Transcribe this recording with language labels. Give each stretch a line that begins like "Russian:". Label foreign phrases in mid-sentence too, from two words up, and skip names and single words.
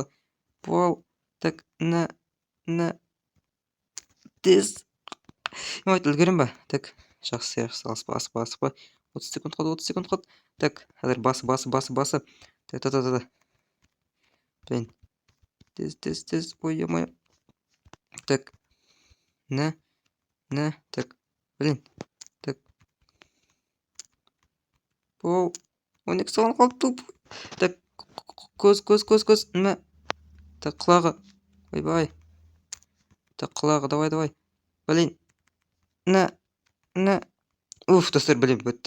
Kazakh: Бол.
Russian: Так, на.
Kazakh: Тез. Үлгерем ба? Так, жақсы, асықпа. 30 секунд қалды. Так, қазір басы.
Russian: Так. Блин. Тез. Ой, е-мое. Так. На. Так. Блин. Так.
Kazakh: Бол. 12 секунд қалды, туп. Так. Көз. Мә. Так, құлағы. Ойбай. Так, құлағы, давай. Блин. На. Уф, достар, блин, бітті.